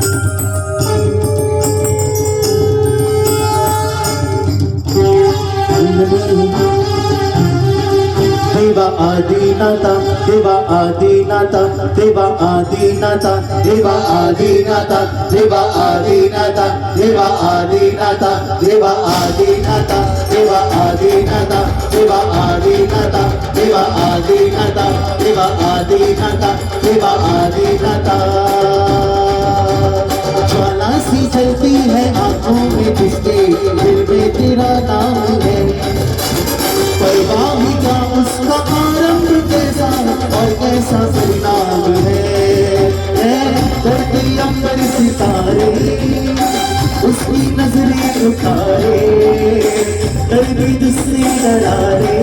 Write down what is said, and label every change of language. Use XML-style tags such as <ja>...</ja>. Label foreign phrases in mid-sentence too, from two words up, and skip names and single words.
<mr>देवा आदिनाथा देवा आदिनाथा देवा आदिनाथा देवा आदिनाथा देवा आदिनाथा देवा आदिनाथा देवा आदिनाथा देवा आदिनाथा देवा आदिनाथा देवा आदिनाथा देवा आदिनाथा देवा आदिनाथा.</mr> <hi>ज्वाला सी चलती है आंखों में जिसके दिल में तेरा नाम है. परवाह क्या उसका आरंभ कैसा और कैसा परिणाम है. धरती अंबर सितारे उसकी नजरें उठाए दर्द दूसरी दरारे</hi>